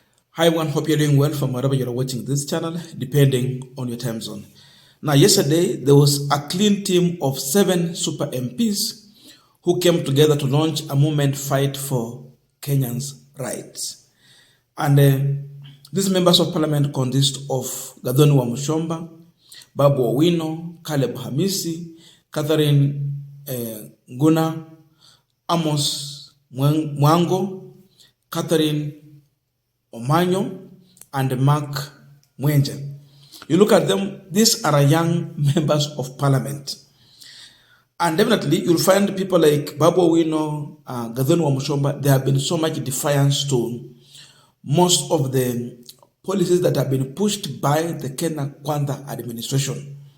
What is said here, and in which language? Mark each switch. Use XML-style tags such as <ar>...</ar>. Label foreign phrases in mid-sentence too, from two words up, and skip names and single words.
<en>Hi everyone, hope you're doing well from wherever you're watching this channel, depending on your time zone. Now, yesterday, there was a clean team of 7 super MPs who came together to launch a movement fight for Kenyans' rights. And these members of parliament consist of Gathoni Wamuchomba, Babu Owino, Caleb Hamisi, Catherine Nguna, Amos Mwango, Catherine Omanyo, and Mark Mwenje. You look at them, these are young members of parliament. And definitely you'll find people like Babu Owino, Gathoni Wamuchomba, there have been so much defiance to most of the policies that have been pushed by the Kenya Kwanza administration.</en>